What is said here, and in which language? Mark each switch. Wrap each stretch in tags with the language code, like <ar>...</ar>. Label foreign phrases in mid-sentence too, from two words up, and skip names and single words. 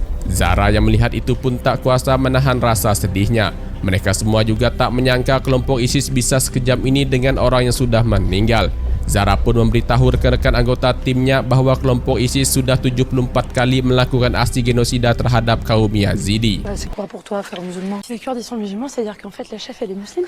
<id>Zara yang melihat itu pun tak kuasa menahan rasa sedihnya. Mereka semua juga tak menyangka kelompok ISIS bisa sekejam ini dengan orang yang sudah meninggal. Zara pun memberitahu rekan-rekan anggota timnya bahwa kelompok ISIS sudah 74 kali melakukan aksi genosida terhadap kaum Yazidi.</id> <fr>C'est quoi pour toi, frère musulman? Si les Kurdes sont musulmans, c'est-à-dire qu'en fait, la chef, elle est musulmane.</fr>